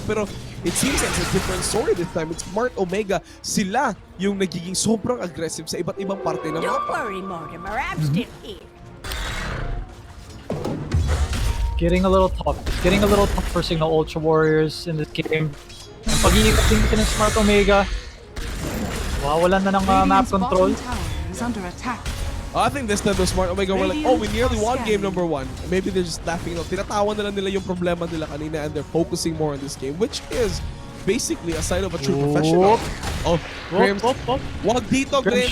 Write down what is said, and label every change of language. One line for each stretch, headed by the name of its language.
English: Pero it seems like it's a different story this time.
Filipino: It's Smart Omega. Sila yung nagiging sobrang aggressive sa iba't ibang parte ng
English: Don't
Filipino: mapa.
English: worry, Mortimer. I'm still here. Getting a little tough. It's getting a little tough for Signal Ultra Warriors in this game.
Filipino: Ang pag-iikot din kasi ng Smart Omega. Wawalan na ng map
English: Radiant's control. bottom tower is under attack. I think this time the Smart Omega were like, oh, we nearly won game number 1. Maybe they're just laughing.
Filipino: Tinatawa na lang nila yung problema nila kanina
English: and they're focusing more on this game, which is basically a sign of a true professional. Oh, Grims.
Filipino: Wag dito,
English: Grims.